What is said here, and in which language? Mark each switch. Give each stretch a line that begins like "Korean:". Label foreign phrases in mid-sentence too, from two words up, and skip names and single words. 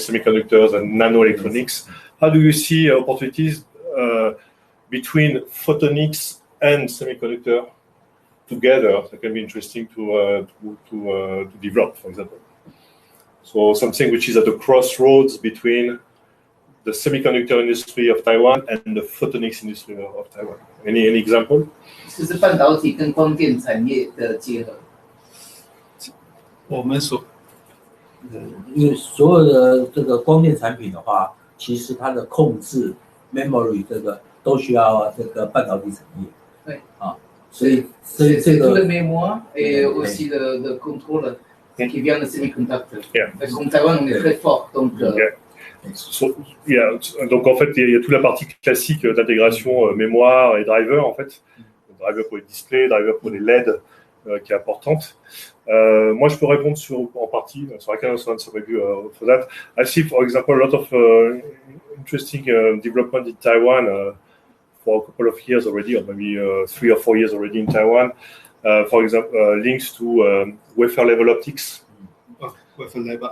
English: Semiconductors and nanoelectronics. How do you see opportunities between photonics and semiconductor together that can be interesting to develop, for example. So something which is at the crossroads between the semiconductor industry of Taiwan and the photonics industry of Taiwan. Any example?
Chinese: 就是半导体跟光电产业的结合。我们所因为所有的这个光电产品的话，其实它的控制 memory 这个都需要这个半导体产业。对啊，所以这个
French: le mémoire et aussi le contrôle qui vient de semiconductor.
English: Yeah.
French: Comme Taïwan, on est très fort, donc. Donc en fait, il y a toute la partie classique d'intégration mémoire et driver en fait. Driver pour les displays, driver pour les LED qui est importante. Moi, je peux répondre en partie.
English: So I can also answer maybe for that. I see, for example, a lot of interesting development in Taiwan for a couple of years already, or maybe 3 or 4 years already in Taiwan. For example, links to wafer level optics. wafer level